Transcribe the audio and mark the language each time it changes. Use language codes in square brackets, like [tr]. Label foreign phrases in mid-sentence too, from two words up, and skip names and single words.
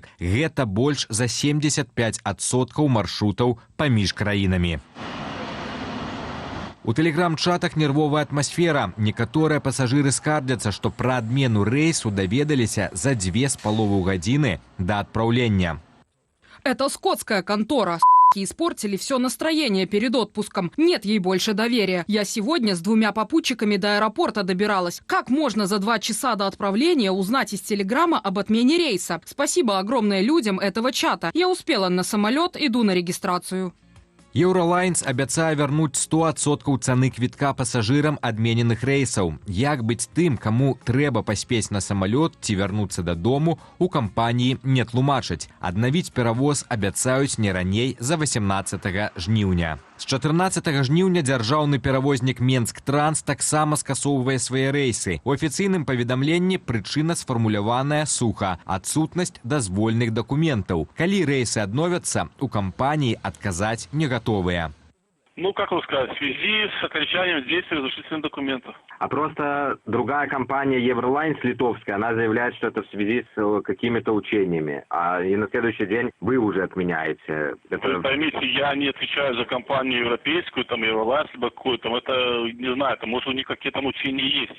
[be] Гэта больш за 75% маршрутаў паміж краінамі. У тэлеграм-чатах нервовая атмасфера. Некаторыя пасажыры скардзяцца, што пра адмену рэйсу даведаліся за 2,5 гадзіны да адпраўлення. [ru] Это скотская контора. Испортили все настроение перед отпуском. Нет ей больше доверия. Я сегодня с 2 попутчиками до аэропорта добиралась. Как можно за 2 часа до отправления узнать из телеграмма об отмене рейса? Спасибо огромное людям этого чата. Я успела на самолет, иду на регистрацию. [be] «Еўралайнс» абяцае вярнуць 100% цаны квітка пасажырам адмененых рэйсаў. Як быць тым, каму трэба паспець на самалёт ці вярнуцца дадому, у кампаніі не тлумачаць. Аднавіць перавоз абяцаюць не раней за 18 жніўня. З 14 жніўня дзяржаўны перавознік «Менск-Транс» таксама скасоўвае свае рэйсы. У афіцыйным паведамленні прычына сфармуляваная суха – адсутнасць дазвольных дакументаў. Калі рэйсы адновяцца, у кампаніі адказаць не готовые. [ru] Ну, как вам сказать, в связи с окончанием действия разрешительных документов. А просто другая компания «Евролайнс» литовская, она заявляет, что это в связи с какими-то учениями. И на следующий день вы уже отменяете. Вы поймите, я не отвечаю за компанию европейскую, там «Евролайнс», либо какую-то, это, не знаю, там, может, у них какие-то учения есть.